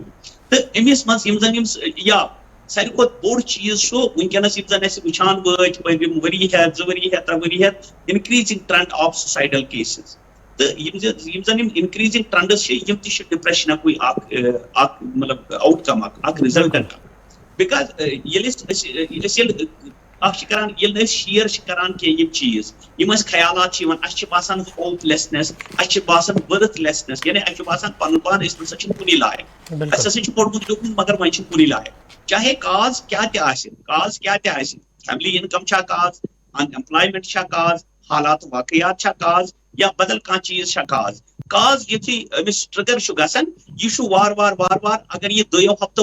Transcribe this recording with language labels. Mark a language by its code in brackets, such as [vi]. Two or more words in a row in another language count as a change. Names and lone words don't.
[ks] تہٕ أمِس منٛز یِم زن یا ساروی کھۄتہٕ بوٚڑ چیٖز چھُ وٕنکیٚنس یِم زن اَسہِ وٕچھان وٲتۍ پٔتِم ؤری ہٮ۪تھ، 2 ؤری ہٮ۪تھ، 3 ؤری ہٮ۪تھ، [en] increasing trend of suicidal cases. [ks] تہٕ یِم زن یِم [en] increasing trends [ks] چھِ یِم تہِ چھِ ڈپریشنکُے اکھ مطلب آوُٹ کم، اکھ رِزلٹنٹ. بیکاز ییٚلہِ اخ کران یل شیئر کران کی یم چیز یم خیالات چھ اس باسان [en] hopelessness [ks] اس باسان [en] worthlessness [ks] یعنی اس باسان پن پان اس نسا چھ کنی لائق اس ہسا چھ پڑھمت لیوکھمت مگر وۄنۍ چھ کنی لائق چاہے کاز کیا تہ آسہِ [en] family income [ks] چھا کاز [en] unemployment [ks] چھا کاز حالات واقعات چھا کاز یا بدل کانٛہہ چیز چھا کاز یُتھُے أمِس ٹرگر چھُ گژھان یہِ چھُ وار وار اگر یہِ 2 ہفتو